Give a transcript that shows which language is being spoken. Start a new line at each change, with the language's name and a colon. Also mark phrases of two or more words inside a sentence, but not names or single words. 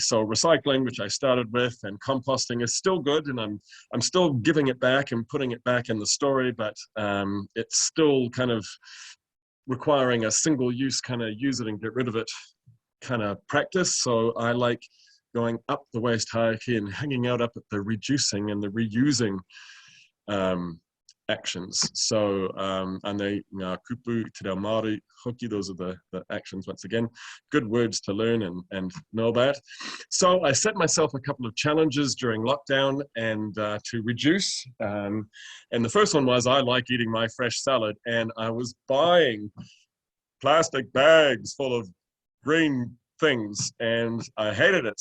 English: So recycling, which I started with, and composting is still good, and I'm still giving it back and putting it back in the story, but it's still kind of requiring a single use kind of use it and get rid of it kind of practice. So I like going up the waste hierarchy and hanging out up at the reducing and the reusing actions. So, and they,
Māori: kupu, te reo Māori, hoki,
English: those are the actions, once again. Good words to learn and know about. So I set myself a couple of challenges during lockdown and to reduce. And the first one was, I like eating my fresh salad, and I was buying plastic bags full of green things, and I hated it.